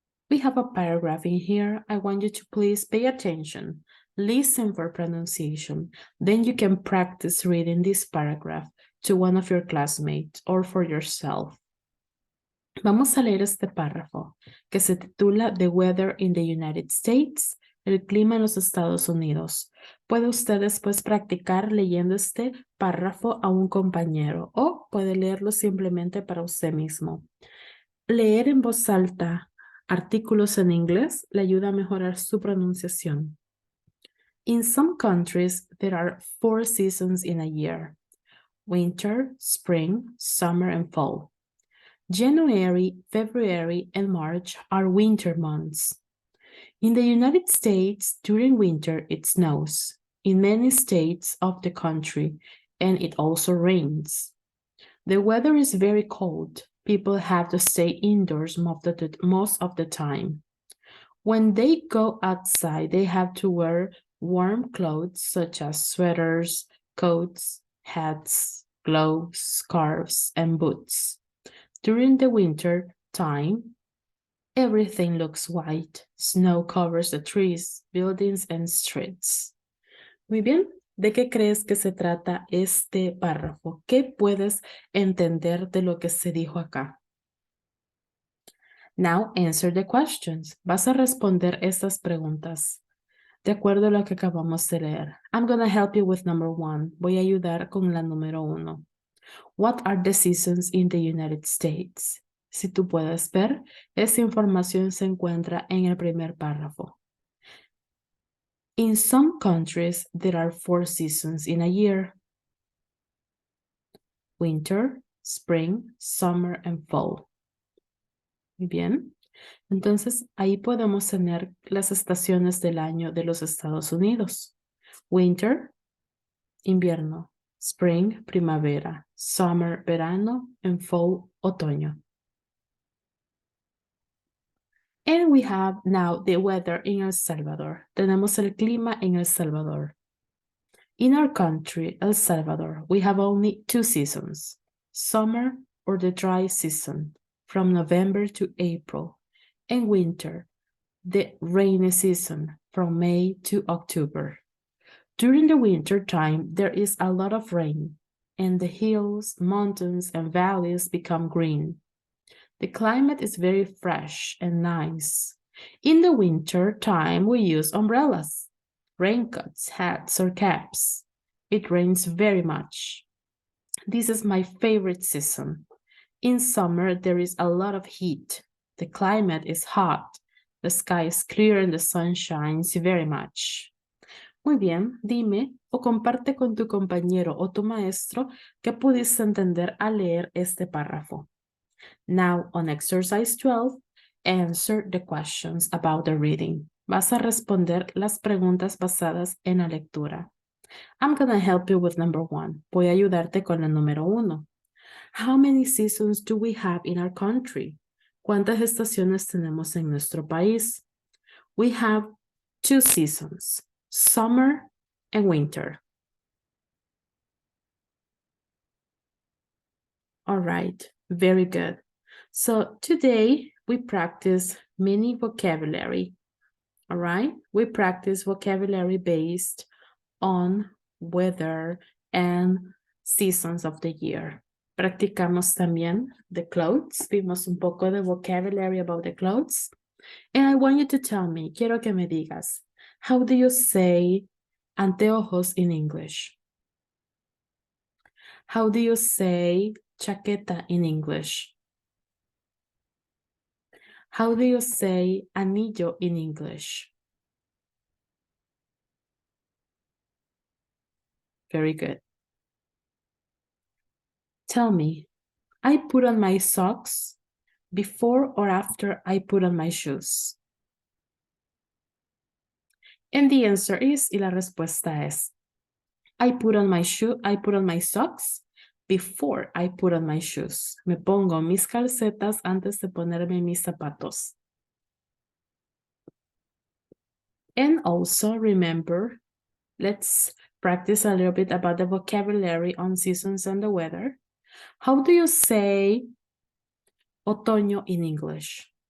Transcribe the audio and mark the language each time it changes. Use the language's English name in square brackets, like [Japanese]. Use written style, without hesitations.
[English] We have a paragraph in here. I want you to please pay attention. Listen for pronunciation. Then you can practice reading this paragraph to one of your classmates or for yourself. [Spanish] Vamos a leer este párrafo que se titula The Weather in the United States, el clima en los Estados Unidos. Puede usted después practicar leyendo este párrafo a un compañero o puede leerlo simplemente para usted mismo. Leer en voz alta artículos en inglés le ayuda a mejorar su pronunciación. [English] In some countries, there are 4 seasons in a year: winter, spring, summer, and fall. January, February, and March are winter months. In the United States, during winter, it snows in many states of the country, and it also rains. The weather is very cold. People have to stay indoors most of the time. When they go outside, they have to wear warm clothes such as sweaters, coats, hats, gloves, scarves, and boots. During the winter time, everything looks white. Snow covers the trees, buildings, and streets. [Spanish] Muy bien. ¿De qué crees que se trata este párrafo? ¿Qué puedes entender de lo que se dijo acá? [English] Now answer the questions. [Spanish] Vas a responder estas preguntas de acuerdo a lo que acabamos de leer. [English] I'm going to help you with number 1. [Spanish] Voy a ayudar con la número 1. [English] What are the seasons in the United States? [Spanish] Si tú puedes ver, esta información se encuentra en el primer párrafo. [English] In some countries, there are 4 seasons in a year: winter, spring, summer, and fall. [Spanish] Muy bien. Entonces, ahí podemos tener las estaciones del año de los Estados Unidos. [English] Winter, invierno. Spring, primavera. Summer, verano. And fall, otoño. And we have now the weather in El Salvador. [Spanish] Tenemos el clima en El Salvador. [English] In our country, El Salvador, we have only 2 seasons: summer, or the dry season, from November to April, and winter, the rainy season, from May to October. During the winter time, there is a lot of rain, and the hills, mountains, and valleys become green. The climate is very fresh and nice. In the winter time, we use umbrellas, raincoats, hats, or caps. It rains very much. This is my favorite season. In summer, there is a lot of heat. The climate is hot. The sky is clear and the sun shines very much. [Spanish] Muy bien, dime o comparte con tu compañero o tu maestro que pudiste entender al leer este párrafo. [English] Now, on exercise 12, answer the questions about the reading. [Spanish] Vas a responder las preguntas basadas en la lectura. [English] I'm going to help you with number 1. [Spanish] Voy a ayudarte con la número 1. [English] How many seasons do we have in our country? [Spanish] ¿Cuántas estaciones tenemos en nuestro país? [English] We have 2 seasons, summer and winter. All right, very good. So today we practice mini vocabulary. All right, we practice vocabulary based on weather and seasons of the year. [Spanish] Practicamos también [English] the clothes. [Spanish] Vimos un poco de [English] vocabulary about the clothes. And I want you to tell me, [Spanish] quiero que me digas, [English] how do you say anteojos in English? How do you say chaqueta in English? How do you say anillo in English? Very good. Tell me, I put on my socks before or after I put on my shoes? And the answer is, [Spanish] y la respuesta es, [English] I put on my socks before I put on my shoes. [Spanish] Me pongo mis calcetas antes de ponerme mis zapatos. [English] And also remember, let's practice a little bit about the vocabulary on seasons and the weather. How do you say otoño in English?